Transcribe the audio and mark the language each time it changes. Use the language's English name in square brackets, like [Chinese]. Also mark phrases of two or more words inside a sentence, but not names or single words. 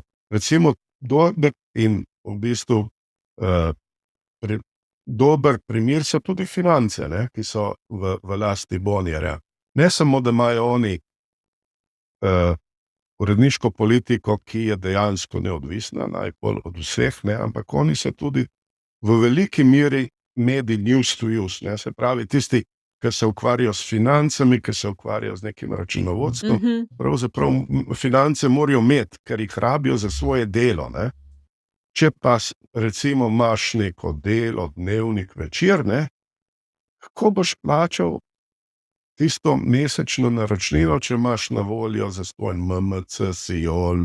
[Slovenian] Recimo dober in v bistvu dober primer so tudi Finance, ne? Ki so v lasti Bonierja. Ne samo, da imajo oni uredniško politiko, ki je dejansko neodvisna, najbolj od vseh, ne? Ampak oni so tudi v veliki meri medij [English] news to use, [Slovenian] ne? Se pravi, tisti, ki se ukvarjajo s financami, ki se ukvarjajo z nekim računovodstvom, pravzaprav finance morajo imeti, ker jih rabijo za svoje delo, ne? Če pa recimo imaš neko delo, dnevnik, večer, ne? Kako boš plačal tisto mesečno naročnino, če imaš na voljo zastonj MMC, Siol,